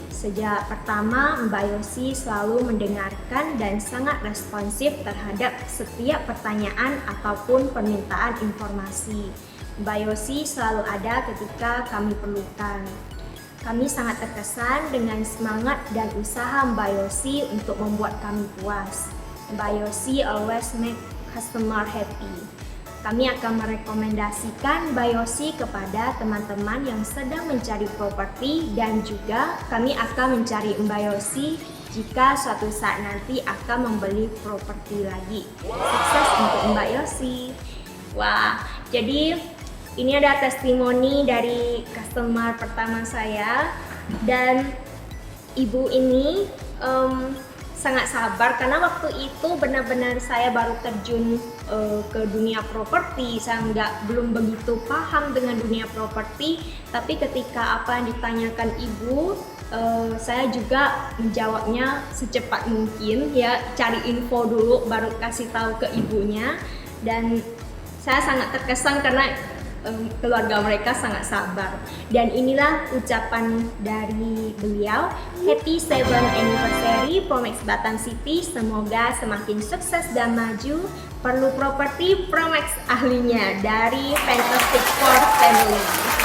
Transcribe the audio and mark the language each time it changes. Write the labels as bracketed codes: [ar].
[id] Sejak pertama, Mbak Yosi selalu mendengarkan dan sangat responsif terhadap setiap pertanyaan ataupun permintaan informasi. Mbak Yosi selalu ada ketika kami perlukan. Kami sangat terkesan dengan semangat dan usaha Mbak Yosi untuk membuat kami puas. [en] Mbak Yosi always make customer happy. [id] Kami akan merekomendasikan Mbak Yosi kepada teman-teman yang sedang mencari properti, dan juga kami akan mencari Mbak Yosi jika suatu saat nanti akan membeli properti lagi. Sukses untuk Mbak Yosi. Wah, jadi ini ada testimoni dari customer pertama saya, dan ibu ini sangat sabar karena waktu itu benar-benar saya baru terjun ke dunia properti. Saya belum begitu paham dengan dunia properti, tapi ketika apa yang ditanyakan ibu, saya juga menjawabnya secepat mungkin ya, cari info dulu baru kasih tahu ke ibunya. Dan saya sangat terkesan karena keluarga mereka sangat sabar. Dan inilah ucapan dari beliau. [en] Happy 7th anniversary Promax Batam City. [id] Semoga semakin sukses dan maju. Perlu properti, Promax ahlinya. Dari Fantastic Four Family.